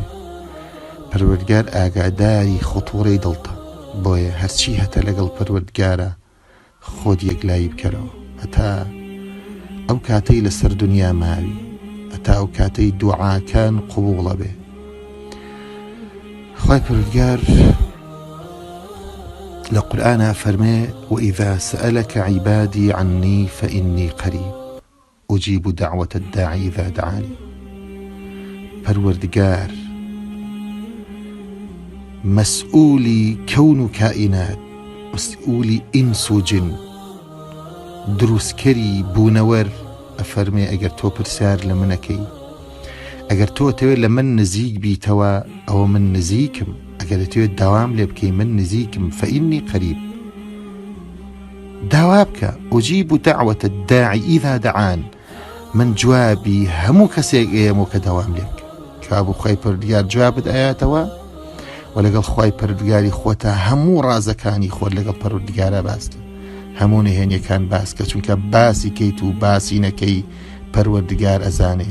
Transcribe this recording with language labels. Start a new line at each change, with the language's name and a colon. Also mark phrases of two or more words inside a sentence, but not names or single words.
Central Kurdish: پەروەردگار ئاگاداری خۆتوڕەی دڵتە، بۆیە هەرچی هەتە لەگەڵ پەروەردگارە خۆت یەکلایی بکەرەوە هەتا ئەو کاتەی لەسەر دنیا ماوی، هەتا ئەو کاتەی دوعاکان قبوڵە بێ. خوای پەروەردگار لە قورئانە فەرمێ
Arabic: وإذا سألك عبادي عني فإني قريب أجيب دعوة الداعي إذا دعاني.
Central Kurdish: پەروەردگار مەسئولی کەون و کائینات، مەسئولی ئینس و جن، دروستکەری بوونەوەر ئەفەرمێ ئەگەر تۆ پرسیار لە منەکەی، ئەگەر تۆ دەوێت لە من نزیک بیتەوە ئەوە من نزیکم، ئەگەر دەوێت داوام لێ بکەی من نزیکم.
Arabic: فإني قريب،
Central Kurdish: داوا بکە.
Arabic: أجيب دعوة الداعي إذا دعان،
Central Kurdish: من جوابی هەموو کەسێک ئێمە کە داوام لێ بکە. کابوو خوای پەروەردگار جوابت ئاياتەوە و لەگەڵ خوای پەروەردگاری خۆتە هەموو ڕازەکانی خۆت لەگەڵ پەروەردگارە باسکە، هەموو نهێنیەکان باسکە، چونکە باسی کەیت و باسی نەکەی پەروەردگار ئەزانێ.